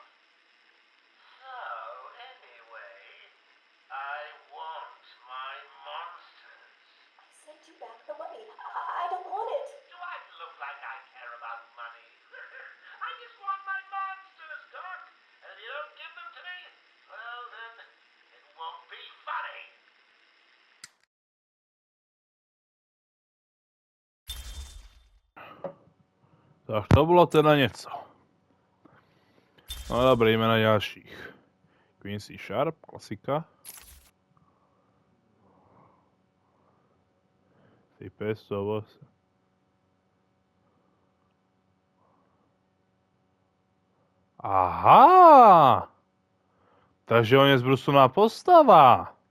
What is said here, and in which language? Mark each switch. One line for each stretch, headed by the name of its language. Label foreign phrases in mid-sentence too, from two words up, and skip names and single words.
English: So, anyway, I want my monsters. I sent you back the money. I don't want it. Do I look like I care about money? I just want my monsters, Doc. And if you don't give them to me, well then, it won't be funny.
Czech: Tak to bylo teda něco. No dobrý, jdeme na dalších. Quincy Sharp, klasika. Ty pesto, Aha! Takže on je zbrusuná postava.